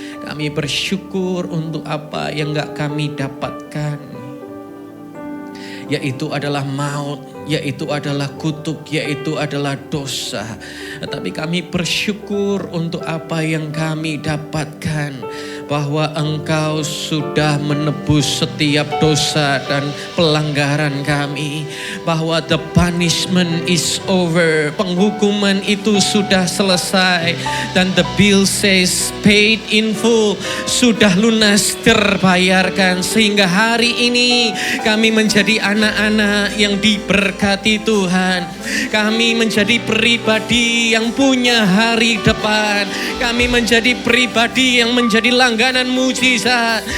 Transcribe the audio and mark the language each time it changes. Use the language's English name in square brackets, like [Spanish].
[Indonesian] Kami bersyukur untuk apa yang gak kami dapatkan, yaitu adalah maut, yaitu adalah kutuk, yaitu adalah dosa. Tetapi kami bersyukur untuk apa yang kami dapatkan, bahwa Engkau sudah menebus setiap dosa dan pelanggaran kami. Bahwa [English] the punishment is over. [Indonesian] Penghukuman itu sudah selesai. Dan [English] the bill says paid in full. [Indonesian] Sudah lunas terbayarkan. Sehingga hari ini kami menjadi anak-anak yang diberkati Tuhan. Kami menjadi pribadi yang punya hari depan. Kami menjadi pribadi yang menjadi langganan mujizat.